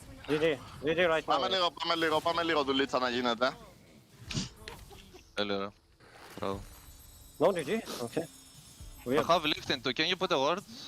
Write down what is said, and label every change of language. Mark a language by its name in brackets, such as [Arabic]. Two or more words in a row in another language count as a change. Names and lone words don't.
[English] GG right now. [Greek] Πάμε λίγο δουλίτσα να γίνεται. [English] Hello. Bro. No GG? Okay. I have lift into. Can you put a word?